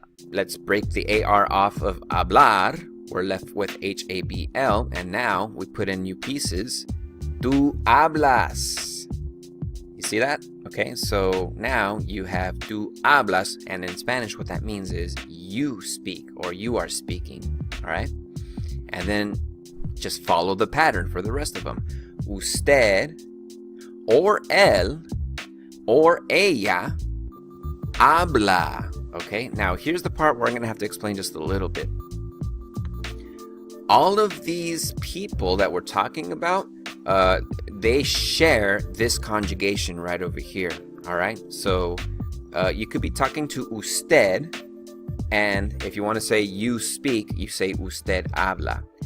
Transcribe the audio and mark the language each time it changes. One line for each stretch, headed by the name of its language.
English: Let's break the AR off of hablar. We're left with HABL, and now we put in new pieces.
Spanish: Tú hablas.
English: You see that? Okay, so now you have
Spanish: tú hablas,
English: and in Spanish what that means is you speak, or you are speaking, all right? And then just follow the pattern for the rest of them.
Spanish: Usted, or él, or ella, habla.
English: Okay, now here's the part where I'm going to have to explain just a little bit. All of these people that we're talking about, they share this conjugation right over here, all right? So you could be talking to usted, and if you want to say you speak, you say
Spanish: usted habla.